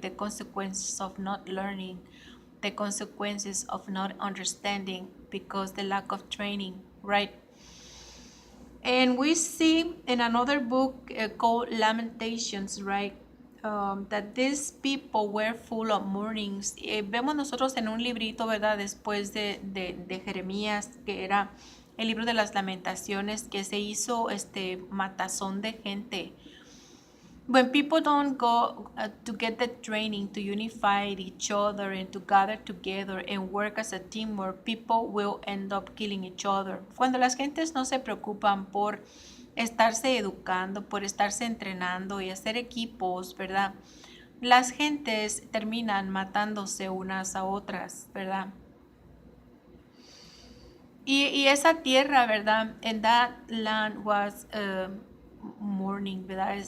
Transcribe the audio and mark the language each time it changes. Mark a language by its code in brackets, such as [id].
[en] The consequences of not learning, the consequences of not understanding because the lack of training, right? And we see in another book called Lamentations, right? that these people were full of mournings. [es] Vemos nosotros en un librito, ¿verdad? Después de Jeremías, que era el libro de las Lamentaciones, que se hizo matazón de gente. [en] When people don't go to get the training to unify each other and to gather together and work as a teamwork, people will end up killing each other. [es] Cuando las gentes no se preocupan por estarse educando, por estarse entrenando y hacer equipos, ¿verdad? Las gentes terminan matándose unas a otras, ¿verdad? Y esa tierra, ¿verdad? [en] And that land was mourning, ¿verdad?